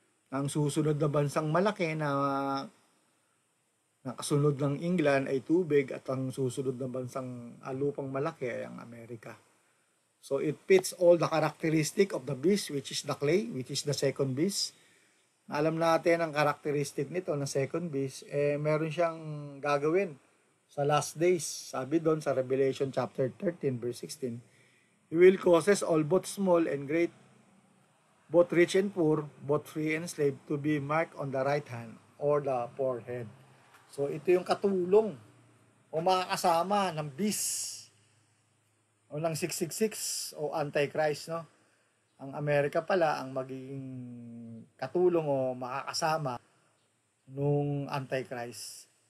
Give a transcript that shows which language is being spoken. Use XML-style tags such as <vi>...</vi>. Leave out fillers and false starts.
<tl>Ang susunod na bansang malaki na kasunod ng England ay tubig, at ang susunod na bansang lupang malaki ay ang Amerika.</tl> <en>So it fits all the characteristic of the beast, which is the clay, which is the second beast.</en> <tl>Alam natin ang characteristic nito na second beast, meron siyang gagawin sa last days. Sabi doon sa</tl> <en>Revelation chapter 13 verse 16, He will causes all both small and great, both rich and poor, both free and slave, to be marked on the right hand or the forehead.</en> <tl>So ito yung katulong o makakasama ng beast o ng 666 o Antichrist, no? Ang Amerika pala ang magiging katulong o makakasama nung Antichrist.</tl>